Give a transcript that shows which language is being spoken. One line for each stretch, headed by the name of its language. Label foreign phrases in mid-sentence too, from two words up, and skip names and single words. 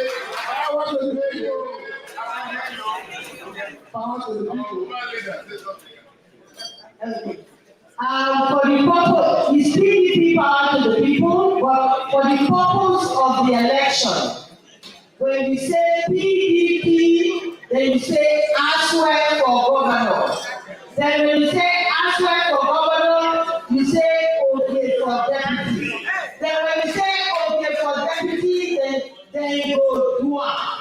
English: Power to the people. Power to the people. For the purpose, it's PDP power to the people, but for the purpose of the election, when you say PDP, then you say Asue for governor. Then when you say Asue for governor, you say Ogie for deputy. Then when you say Ogie for deputy, then you go Dua.